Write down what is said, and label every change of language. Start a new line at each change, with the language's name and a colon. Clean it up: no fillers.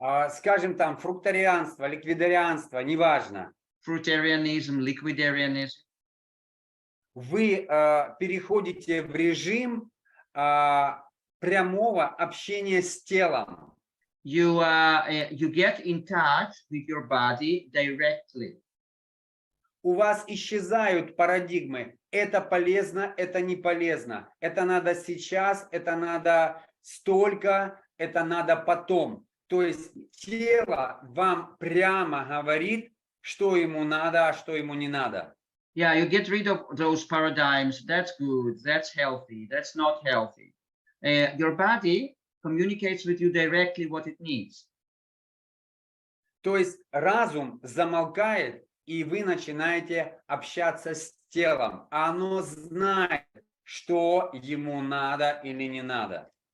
Russian: Скажем там, фруктарианство, ликвидарианство, неважно.
English: Fruitarianism, liquidarianism.
Russian: Вы переходите в режим прямого общения с телом.
English: You get in touch with your body directly.
Russian: У вас исчезают парадигмы. Это полезно, это не полезно. Это надо сейчас, это надо столько, это надо потом. То есть тело вам прямо говорит, что ему надо, а что ему не надо.
English: Yeah, you get rid of those paradigms. That's good. That's healthy. That's not healthy. Your body communicates with you directly what it needs.
Russian: То есть разум замолкает, и вы начинаете общаться с телом. Оно знает, что ему надо или не надо.